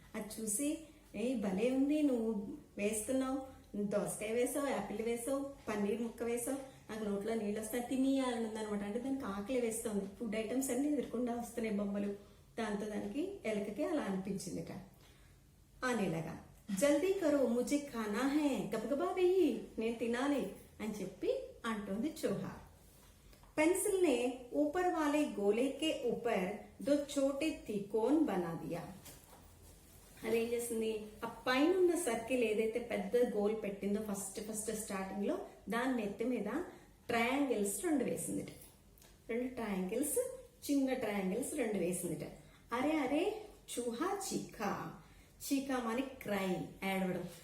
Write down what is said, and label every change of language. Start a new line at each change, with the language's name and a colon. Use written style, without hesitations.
Telugu: అది చూసి ఏ భలే ఉంది నువ్వు వేస్తున్నావు, దోసకాయ వేసావు, యాపిల్ వేసావు, పన్నీర్ ముక్క వేసావు, నాకు నోట్లో నీళ్ళు వస్తాయి, తినేయాలని ఉందనమాట, అంటే దానికి ఆకలి వేస్తుంది, ఫుడ్ ఐటమ్స్ అన్ని ఎదుర్కొండా వస్తున్నాయి బొమ్మలు, దాంతో దానికి ఎలకకి అలా అనిపించిందిట. అనేలాగా
Hindi: జల్దీ కరో ముझे खाना है,
Telugu: గబగబా వెయ్యి నేను తినాలి అని చెప్పి అంటుంది చూహా.
Hindi: पेंसिल ने ऊपर वाले गोले के ऊपर 2 छोटे त्रिकोण बना दिया.
Telugu: అదేం చేస్తుంది, ఆ పైన ఉన్న సర్కిల్ ఏదైతే పెద్ద గోల్ పెట్టిందో ఫస్ట్ స్టార్టింగ్ లో, దాని నెత్తి మీద ట్రయాంగిల్స్ 2 వేసిందిట. 2 ట్రయాంగిల్స్, చిన్న ట్రయాంగిల్స్ 2 వేసిందిట. అరే అరే చూహా చీకా, చీకా అని క్రై, ఏడవడం.